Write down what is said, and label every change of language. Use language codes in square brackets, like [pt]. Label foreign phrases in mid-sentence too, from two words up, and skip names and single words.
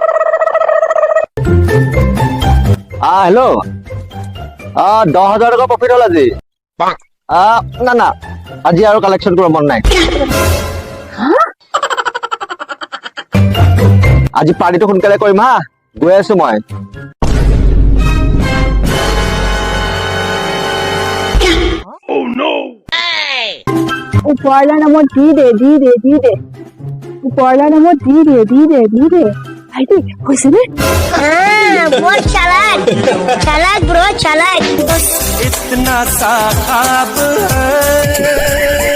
[as] হেল্ল' 10,000 টকা প্ৰফিট হ'ল আজি না আজি আৰু কালেকশ্যন কৰিব মন নাই আজি পাৰ্টিটো সোনকালে কৰিম হা গৈ আছো মই ওপৰৱালাৰ নামত দি দে ওপৰৱালাৰ নামত দি দে ভাইটি হৈছে নে [hi] बहुत चालाक ब्रो चालाक इतना सा ख्वाब है